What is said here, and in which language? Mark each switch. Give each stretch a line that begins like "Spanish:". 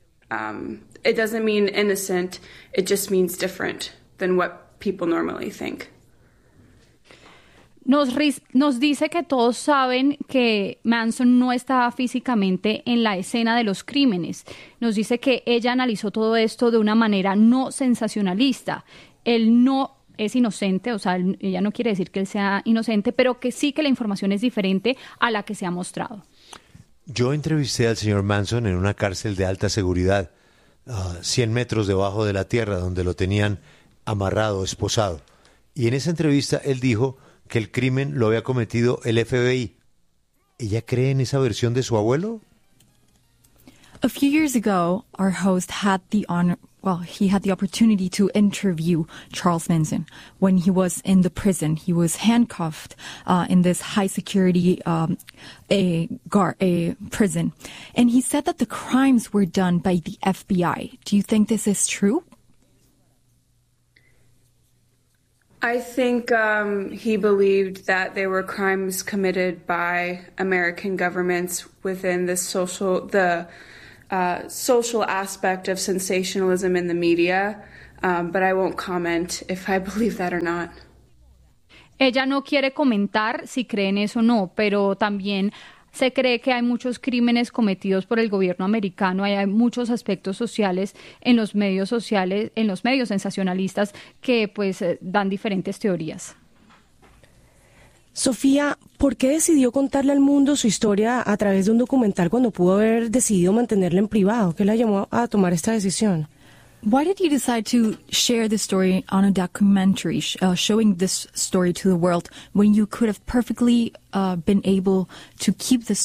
English: It doesn't mean innocent, it just means different than what people normally think.
Spanish: Nos dice que todos saben que Manson no estaba físicamente en la escena de los crímenes. Nos dice que ella analizó todo esto de una manera no sensacionalista. Él no es inocente, o sea, ella no quiere decir que él sea inocente, pero que sí que la información es diferente a la que se ha mostrado. Yo entrevisté al señor Manson en una cárcel de alta seguridad, 100 metros debajo de la tierra, donde lo tenían amarrado, esposado. Y en esa entrevista él dijo que el crimen lo había cometido el FBI. ¿Ella cree en esa versión de su abuelo?
English: A few years ago, our host had the honor, well, he had the opportunity to interview Charles Manson when he was in the prison. He was handcuffed in this high security prison. And he said that the crimes were done by the FBI. Do you think this is true? I think he believed that there were crimes committed by American governments within the social aspect of sensationalism in the media, but I won't comment if I believe that or not.
Spanish: Ella no quiere comentar si cree en eso o no, pero también se cree que hay muchos crímenes cometidos por el gobierno americano, hay muchos aspectos sociales, en los medios sensacionalistas que pues dan diferentes teorías. Sofía, ¿por qué decidió contarle al mundo su historia a través de un documental cuando pudo haber decidido mantenerla en privado? ¿Qué la llamó a tomar esta decisión?
English: Why did you decide to share the story on a documentary, showing this story to the world, when you could have perfectly been able to keep the story?